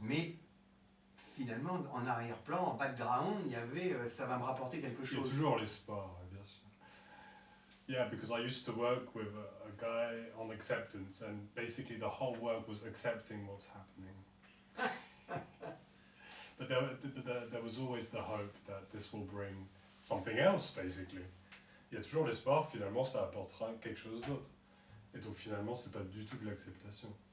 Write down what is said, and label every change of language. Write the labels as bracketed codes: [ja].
[fr] Mais finalement, en arrière-plan, en background, il y avait ça va me rapporter quelque Il y a chose. toujours l'espoir, bien sûr. [en] Yeah, because I used to work with a guy on acceptance, and basically the whole work was accepting what's happening. But there was always the hope that this will bring something else, basically. [fr] Il y a toujours l'espoir, finalement, ça apportera quelque chose d'autre. Et donc finalement, c'est pas du tout de l'acceptation.